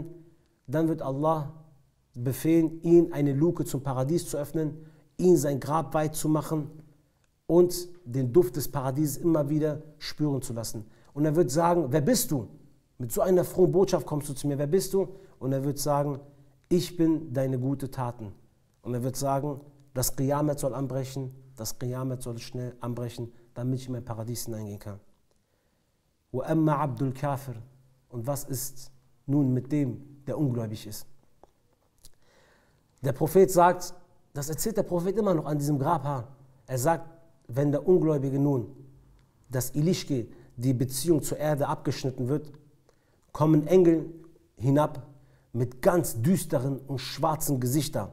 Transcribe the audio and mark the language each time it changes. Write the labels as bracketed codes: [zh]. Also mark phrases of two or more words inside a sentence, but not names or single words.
[de] Dann wird Allah befehlen, ihn eine Luke zum Paradies zu öffnen, ihn sein Grab weit zu machen und den Duft des Paradieses immer wieder spüren zu lassen. Und er wird sagen, wer bist du? Mit so einer frohen Botschaft kommst du zu mir, wer bist du? Und er wird sagen, ich bin deine gute Taten. Und er wird sagen, das Qiyamet soll anbrechen, das Qiyamet soll schnell anbrechen, damit ich in mein Paradies hineingehen kann. [ar] وأما العبد الكافر. [de] Und was ist nun mit dem, der ungläubig ist? Der Prophet sagt, das erzählt der Prophet immer noch an diesem Grabhaar. Er sagt, wenn der Ungläubige nun, das Ilishke, die Beziehung zur Erde abgeschnitten wird, kommen Engel hinab mit ganz düsteren und schwarzen Gesichtern.